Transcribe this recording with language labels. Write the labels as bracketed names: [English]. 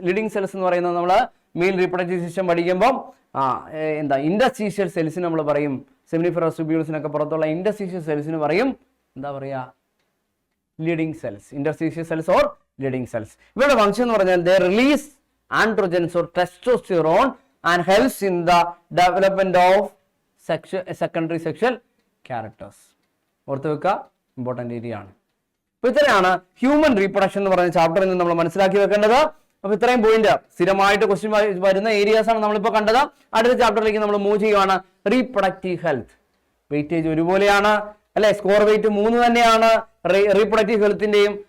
[Malayalam] ലിഡിങ് cells എന്ന് പറയുന്നത് നമ്മൾ മെയിൽ റീപ്രൊഡക്റ്റീവ് സിസ്റ്റം പഠിക്കുമ്പോൾ ഇൻഡസ്ട്രീഷ്യൽ സെൽസിന് നമ്മൾ പറയും, സെമിനിഫറസ് ട്യൂബ്യൂൾസിനൊക്കെ പുറത്തുള്ള ഇൻഡസ്ട്രീഷ്യൽ സെൽസിന് പറയും എന്താ പറയാ? Leading cells. ഇൻഡസ്ട്രീഷ്യൽ cells or leading cells. ഇവരുടെ ഫംഗ്ഷൻ എന്ന് പറഞ്ഞാൽ [English] They release androgens or testosterone and helps in the development of secondary sexual characters. [Malayalam] ഓർത്ത് വെക്കുക, ഇമ്പോർട്ടൻ്റ് ഏരിയ ആണ്. അപ്പോൾ ഇത്രയാണ് ഹ്യൂമൻ റീപ്രൊഡക്ഷൻ എന്ന് പറയുന്ന ചാപ്റ്ററിൽ നിന്ന് നമ്മൾ മനസ്സിലാക്കി വെക്കേണ്ടത്. അപ്പോൾ ഇത്രയും പോയിന്റ് സ്ഥിരമായിട്ട് ക്വസ്റ്റ്യൻ വരുന്ന ഏരിയാസ് ആണ് നമ്മളിപ്പോൾ കണ്ടത്. അടുത്ത ചാപ്റ്ററിലേക്ക് നമ്മൾ മൂവ് ചെയ്യുവാണ്. Reproductive health. വെയിറ്റേജ് ഒരുപോലെയാണ് അല്ലെ, സ്കോർ വെയിറ്റ് 3 തന്നെയാണ് റീപ്രൊഡക്റ്റീവ് ഹെൽത്തിന്റെയും.